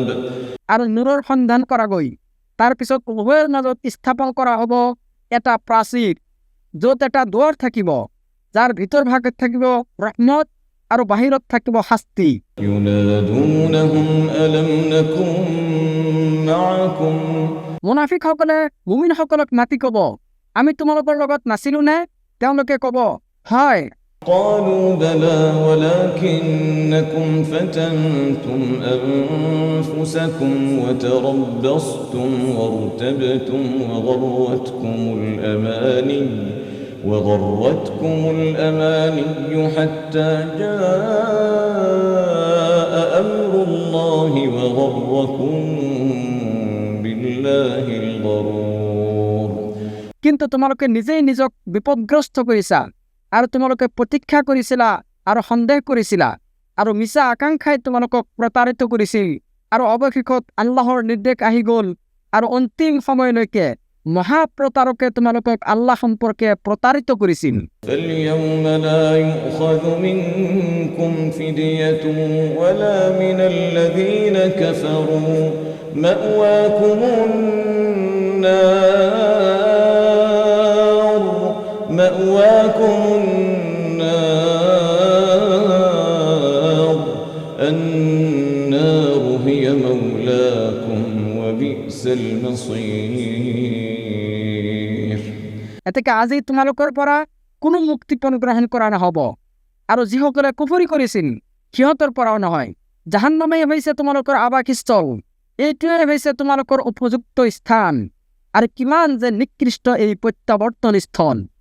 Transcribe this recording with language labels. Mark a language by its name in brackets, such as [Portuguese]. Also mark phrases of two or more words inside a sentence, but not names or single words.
[Assamese] আৰু নূৰৰ সন্ধান কৰা গৈ তাৰ পিছত উভয়ৰ মাজত স্থাপন কৰা হ'ব এটা প্ৰাচীৰ, য'ত এটা দুৱাৰ থাকিব, যাৰ ভিতৰ ভাগত থাকিব ৰহমত আৰু বাহিৰত থাকিব শাস্তি। [Arabic] ينادونهم ألم نكن معكم [Assamese] মুনাফিকসকলে মুমিনসকলক মাতি ক'ব, আমি তোমালোকৰ লগত নাছিলো নে? তেওঁলোকে ক'ব, হয়। [Arabic] قالوا بلى ولكنكم فتنتم أنفسكم وتربصتم وارتبتم وغرتكم الأماني حتى جاء أمر الله وغركم بالله الغرور [Assamese] কিন্তু তোমালোকে নিজেই নিজক বিপদগ্ৰস্ত কৰিছা, আৰু তোমালোকে প্ৰতীক্ষা কৰিছিলা আৰু সন্দেহ কৰিছিলা, আৰু মিছা আকাংক্ষাই তোমালোকক প্ৰতাৰিত কৰিছিল, আৰু অৱশেষত আল্লাহৰ নিৰ্দেশ আহি গ'ল, আৰু অন্তিম সময়লৈকে মহাপ্ৰতাৰকে তোমালোকক আল্লাহ সম্পৰ্কে প্ৰতাৰিত কৰিছিল। [Arabic] فاليوم لا يؤخذ منكم فدية ولا من الذين كفروا مأواكم النار هي مولاكم وبئس المصير [Assamese] এতেকে আজি তোমালোকৰ পৰা কোনো মুক্তিপণ গ্ৰহণ কৰা নহ'ব, আৰু যিসকলে কুফৰি কৰিছিল সিহঁতৰ পৰাও নহয়। জাহান্নামেই হৈছে তোমালোকৰ আৱাসস্থল, এইটোৱে হৈছে তোমালোকৰ উপযুক্ত স্থান, আৰু কিমান যে নিকৃষ্ট এই প্ৰত্যাৱৰ্তন স্থল।